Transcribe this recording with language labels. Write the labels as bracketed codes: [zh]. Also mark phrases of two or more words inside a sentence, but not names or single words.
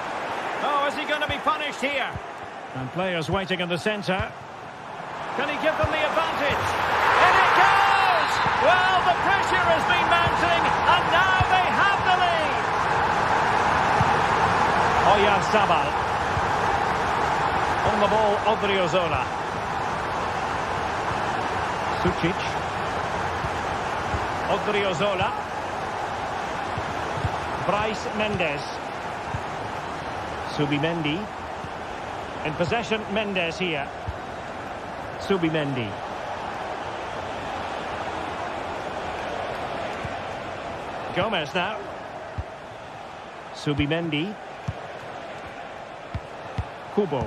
[en] Oh, is he going to be punished here? And players waiting in the centre. Can he give them the advantage? In it goes! Well, the pressure has been mounting, and now they have the lead. Oyarzabal. On the ball, Odriozola. Sucic. Odriozola. Bryce Mendes. Subimendi. In possession, Mendes here. Subimendi. Gomez now. Subimendi. Kubo.